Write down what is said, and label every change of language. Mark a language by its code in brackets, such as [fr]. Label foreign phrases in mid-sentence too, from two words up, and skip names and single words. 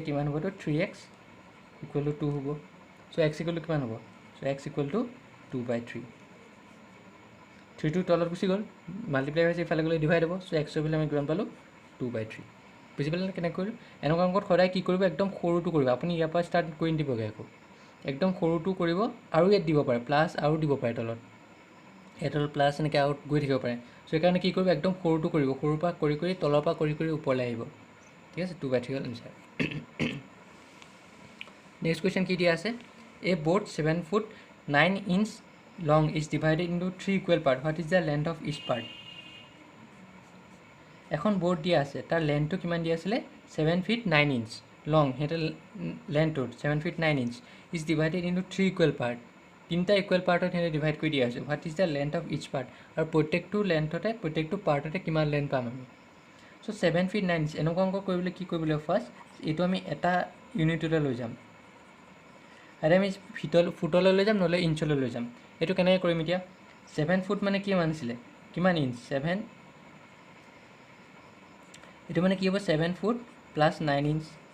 [as] কিমান হ'ব তো 3x [en] equal to [as] 2 হ'ব চ' [en] x equal to [as] কিমান হ'ব চ' [en] x equal to [as] 2/3 3টো তলত গুচি গ'ল মাল্টিপ্লাই হৈছে ইফালে গ'লে ডিভাইড হ'ব চ' এক্সৰ ভেলু আমি কিমান পালোঁ 2/3 বুজি পালে কেনেকৈ কৰিলোঁ এনেকুৱা অংকত সদায় কি কৰিব একদম সৰুটো কৰিব আপুনি ইয়াৰ পৰা ষ্টাৰ্ট কৰি দিবগৈ আকৌ একদম সৰুটো কৰিব আৰু ইয়াত দিব পাৰে প্লাছ আৰু দিব পাৰে তলত ইয়াত তলত প্লাছ এনেকৈ আউট গৈ থাকিব পাৰে চ' সেইকাৰণে কি কৰিব একদম সৰুটো কৰিব সৰুৰ পৰা কৰি কৰি তলৰ পৰা কৰি কৰি ওপৰলৈ আহিব ঠিক আছে 2/3 হ'ল এনচাৰ [en] next question [as] কি দিয়া আছে [en] a board 7 ফুট 9 ইঞ্চ long is divided into 3 equal part what is the length of each part [as] এখন বোর্ড দিয়া আছে তার লেন্থটো কিমান দিয়া আছিলে [en] 7 feet 9 inch long [as] হেটা লেন্থটো [en] 7 feet 9 inch is divided into 3 equal part তিনটা ইকুৱেল [as] পাৰ্টত হেনে ডিভাইড কৰি দিয়া আছে [en] what is the length of each part [as] আৰু প্ৰত্যেকটো লেন্থতে প্ৰত্যেকটো পাৰ্টতে কিমান লেন্থ পাম আমি সো [en] 7 feet 9 inch [as] এনেকুৱা অংক কৰিবলৈ কি কৰিব লাগিব ফাৰ্স্ট এইটো আমি এটা ইউনিটতে লৈ যাম আৰু আমি ফুটলৈ লৈ যাম নহলে ইঞ্চলৈ লৈ যাম এইটো কেনেকৈ কৰিম এতিয়া 7 ফুট মানে কি মানিছিলে কিমান ইঞ্চ 7 এইটো মানে কি হ'ব 7 ফুট প্লাছ 9 ইঞ্চ